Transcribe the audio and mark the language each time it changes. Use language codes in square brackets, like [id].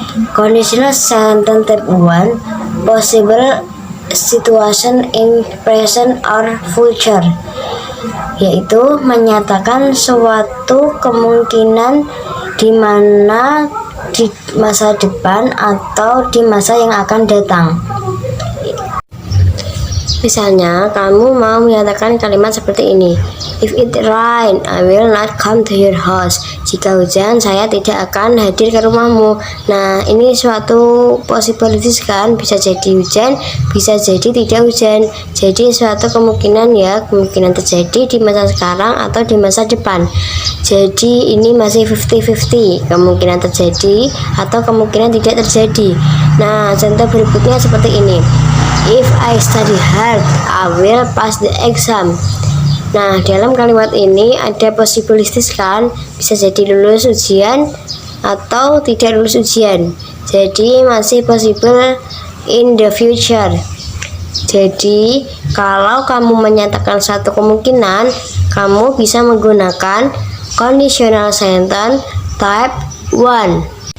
[en] Conditional sentence type 1 possible situation in present or future, [id] yaitu menyatakan suatu kemungkinan di mana di masa depan atau di masa yang akan datang. Misalnya, kamu mau menyatakan kalimat seperti ini. [en] If it rain, I will not come to your house. [id] Jika hujan, saya tidak akan hadir ke rumahmu. Nah, ini suatu possibilities kan, bisa jadi hujan, bisa jadi tidak hujan. Jadi suatu kemungkinan ya, kemungkinan terjadi di masa sekarang atau di masa depan. Jadi ini masih 50-50, kemungkinan terjadi atau kemungkinan tidak terjadi. Nah, contoh berikutnya seperti ini. [en] If I study hard, I will pass the exam. [id] Nah, dalam kalimat ini ada possibilities kan, bisa jadi lulus ujian atau tidak lulus ujian. Jadi masih [en] possible in the future. [id] Jadi kalau kamu menyatakan satu kemungkinan, kamu bisa menggunakan conditional sentence type 1.